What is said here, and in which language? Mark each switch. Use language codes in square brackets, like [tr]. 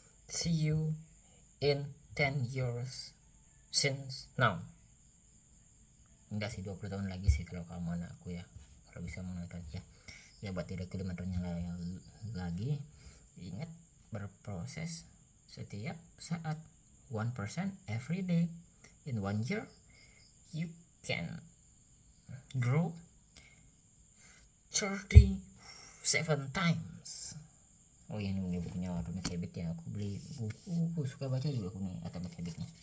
[en] See you in 10 years since now. [id] Enggak sih, 20 tahun lagi sih kalau kamu anakku ya, kalau bisa menonton ya. Ya buat diriku 5 tahun lagi, ingat berproses setiap saat, [en] 1% every day. In 1 year you can grow 37 times. [id] Oh ya, ini bukunya Atomic Habit ya, aku beli buku, suka baca juga aku nih Atomic Habitnya.